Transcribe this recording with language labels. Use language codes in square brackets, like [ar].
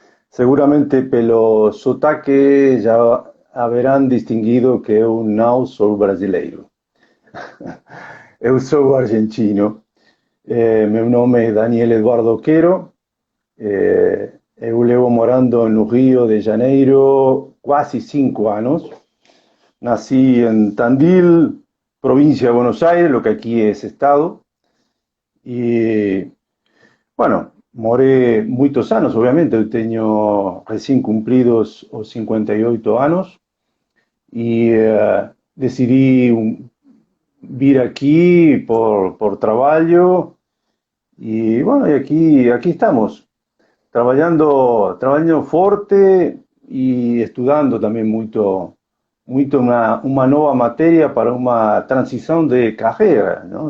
[pt] Seguramente pelo sotaque já haverán distinguido que eu não sou brasileiro. Eu sou argentino. Meu nome é Daniel Eduardo Quero. Eu levo morando no Rio de Janeiro quase 5 anos. [es] Nací en Tandil, provincia de Buenos Aires, lo que aquí es estado. [pt] E, bueno, moré muitos anos, obviamente. Eu tenho recém cumpridos os 58 anos. E decidi vir aquí [es] por trabajo. Y bueno, y aquí estamos, trabajando fuerte y estudiando también mucho una nueva materia para una transición de carrera, ¿no?